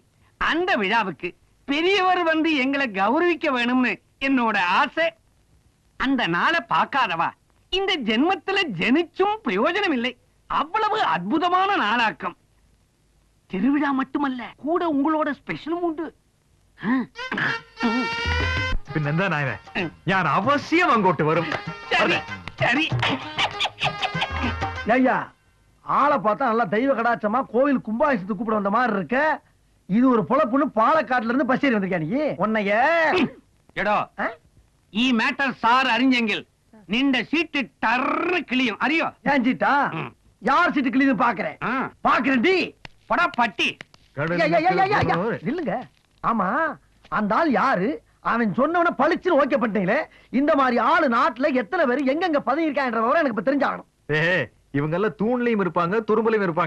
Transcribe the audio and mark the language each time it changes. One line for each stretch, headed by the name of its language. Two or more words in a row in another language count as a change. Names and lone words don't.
Tamil: அந்த விழாவுக்கு பெரியவர் வந்து எங்களை கௌரவிக்க வேணும்னு என்னோட ஆசை. அந்த நாளை பார்க்காதவா இந்த ஜென்மத்துல ஜெனிச்சும் பிரயோஜனம் இல்லை. அவ்வளவு அற்புதமான நாளாக்கம். திருவிழா மட்டுமல்ல, கூட உங்களோட ஸ்பெஷலும் உண்டு.
Malayalam: പിന്നെന്താ നായരെ, ഞാൻ അവശ്യം അങ്ങോട്ട് വരും.
Tamil: சரி. ஐயா ஆளை பார்த்தா நல்லா தெய்வ கடாச்சமா கோவில் கும்பாபிஷேகத்துக்கு கூப்பிட வந்த மாதிரி இருக்க. இது ஒரு பொழப்புன்னு பாலக்காட்டுல இருந்து பஸ் ஏறி வந்திருக்கா நீ? உன்னைய
Malayalam: எடோ ഈ മാറ്റർ സാർ അറിഞ്ഞെങ്കിൽ നിന്റെ സീറ്റ് ടർന്ന് കിളിയും അറിയോ?
Tamil: ஏன் சீட்டா? யார் சீட்டு கிளீது பாக்குறேன் பாக்குறேன் டி படா பட்டி. இல்லங்க. ஆமா அந்த ஆள் யாரு? அவன் சொன்னவன பளிச்சுன்னு ஓகே பண்ணிட்டீங்களே. இந்த மாதிரி ஆளு நாட்டுல எத்தனை பேர் எங்கெங்க பதவி இருக்கான்ற விவரம் எனக்கு இப்ப தெரிஞ்சாகணும். இவங்க எல்லாம் தூண்லயும் இருப்பாங்க, துரும்புலயும் இருப்பாங்க.